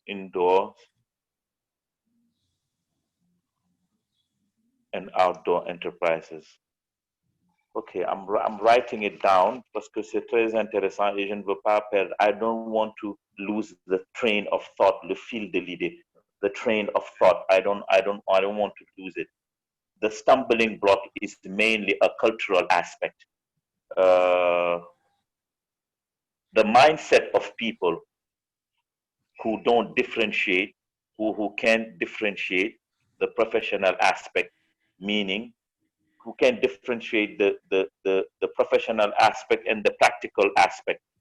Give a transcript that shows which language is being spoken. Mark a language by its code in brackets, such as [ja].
[en] Indoor and outdoor enterprises. Okay, I'm writing it down [fr] parce que c'est très intéressant et je ne veux pas perdre. [en] I don't want to lose the train of thought, [fr] le fil de l'idée, [en] the train of thought. I don't want to lose it. The stumbling block is mainly a cultural aspect. The mindset of people who don't differentiate, who can't differentiate the professional aspect, meaning who can differentiate the professional aspect and the practical aspect.